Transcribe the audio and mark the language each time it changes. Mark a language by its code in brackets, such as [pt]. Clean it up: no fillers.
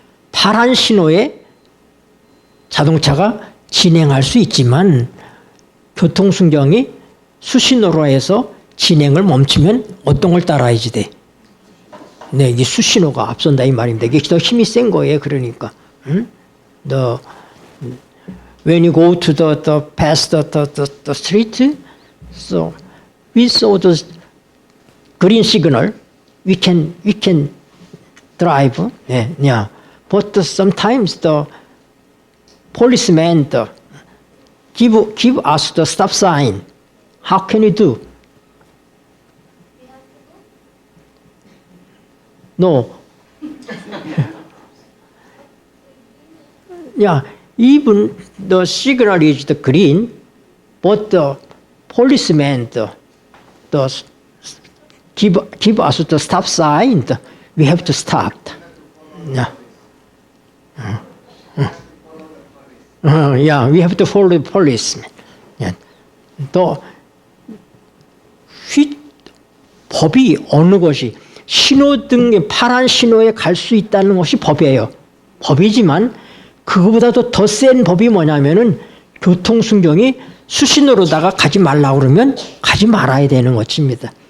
[ko] 파란 신호에 자동차가 진행할 수 있지만 교통순경이 수신호로 해서 진행을 멈추면 어떤 걸 따라야지 돼? 네, 이 수신호가 앞선다 이 말입니다. 이게 더 힘이 센 거예요. [en] 그러니까, when you go to past the street, so we saw the green signal, we can drive. 네, yeah. But sometimes the policeman give us the stop sign. How can we do? No. Yeah, even the signal is the green, but the policeman give us the stop sign. We have to stop. Yeah. Yeah, we have to follow the policeman. Yeah. [ko] 법이 어느 것이 신호등의 파란 신호에 갈 수 있다는 것이 법이에요. 법이지만 그거보다도 더 센 법이 뭐냐면은 교통순경이 수신호로다가 가지 말라고 그러면 가지 말아야 되는 것입니다.